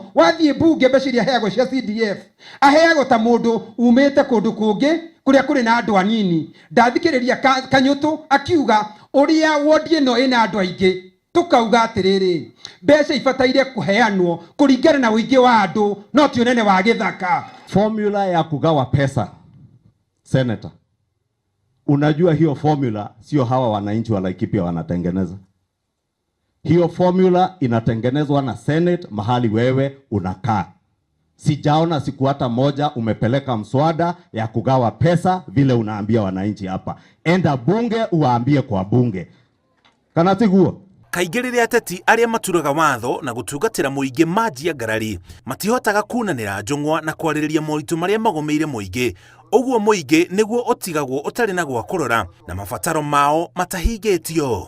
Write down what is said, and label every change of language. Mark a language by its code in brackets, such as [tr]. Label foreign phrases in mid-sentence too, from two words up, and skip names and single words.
[ki] Wathiĩ mbunge mbeca iria aheagwo cia CDF aheagwo ta mũndũ umĩte kũndũ kũngĩ kũrĩa kũrĩ na andũ anini. Ndathikĩrĩria Kanyũtũ akiuga ũrĩa wodi ĩno ĩna andũ aingĩ, tukauga atĩrĩrĩ mbeca ibataire kũheanwo kũringana na ũingĩ wa andũ, no ti ũnene wa gĩthaka. [sw] Formula ya kugawa pesa, Senator, unajua hiyo formula sio hawa wananchi wa Laikipia wanatengeneza. Hiyo formula inatengenezwa na Senate mahali wewe unakaa. Sijaona siku hata moja umepeleka mswada ya kugawa pesa vile unaambia wananchi hapa. Enda bunge uwaambie kwa bunge. [ki] Kana tiguo? Kaingĩ rĩrĩa ateti arĩa maturaga watho na gũtungatĩra mũingĩ manjia ngarari matihotaga kunanĩra njũng'wa na kwarĩrĩria moritũ marĩa magomeire mũingĩ. Ũguo mũingĩ nĩguo ũtigagwo ũtarĩ na gwa kũrora na mabataro mao matahingĩtio.